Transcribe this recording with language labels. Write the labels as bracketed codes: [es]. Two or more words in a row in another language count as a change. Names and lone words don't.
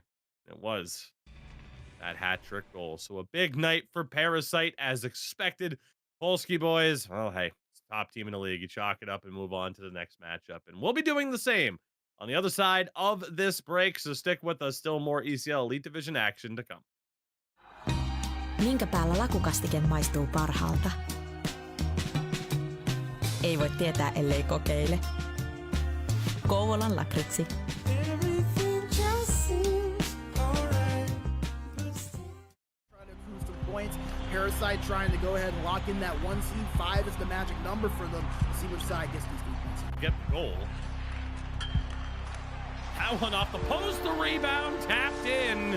[en] It was that hat trick goal. So a big night for Parasite as expected. Polski boys, well, hey, it's the top team in the league. You chalk it up and move on to the next matchup, and we'll be doing the same on the other side of this break, so stick with us. Still more ECL Elite Division action to come. [fi] Minkä päällä lakukastike maistuu parhaalta? Ei voi tietää, ellei kokeile. Kouvolan lakritsi. [en] Parasite trying to go ahead and lock in that 1 seed. 5 is the magic number for them. See which side gets these 3 points. Get the goal. That one off the post, the rebound tapped in.